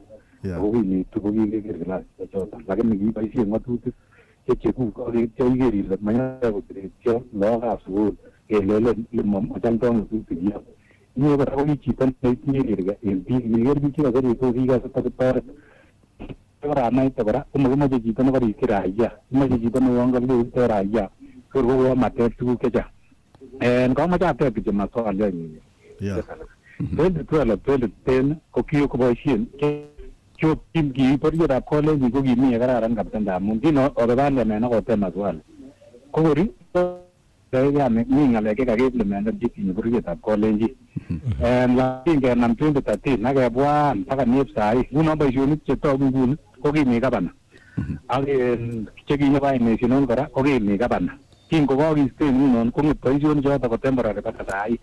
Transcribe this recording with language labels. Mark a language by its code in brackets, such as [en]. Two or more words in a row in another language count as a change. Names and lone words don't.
[kln] Ako kinetu ko kikeker kilasit choton, lakini kiboisie ng'atutik chechekuk ak iker ile manyolu koteretyo lagokab sukul kelelen machamdoi ng'atutik yo. Inye kora ko chito netinye kerga en biik, niker biik chekakere ko kikase takitoret. Koranaite kora komakimoche chito nekorikyi raia, kimoche chito neuon kalewito raia kor kowo matet tuguk chechang. Kamoche ateb kityo maswali anyun. 2012 2010 ko kikoboisien kiborietab college ko kimi kararan kabisa ndamun kino obe parliament akotem maswali ko kori yani mi ng'alek chekakiimplementen chetinye bororietab Kalenjin. Lakini kenam 2013 akebwa mpaka nep sahi. Nguno boisionik chetogu nguni ko kimi gavana. Ak chekinyo national kora ko kimi gavana. Kingokakiisten ngunon kong'et boisionik choto ko temporary baka sahi.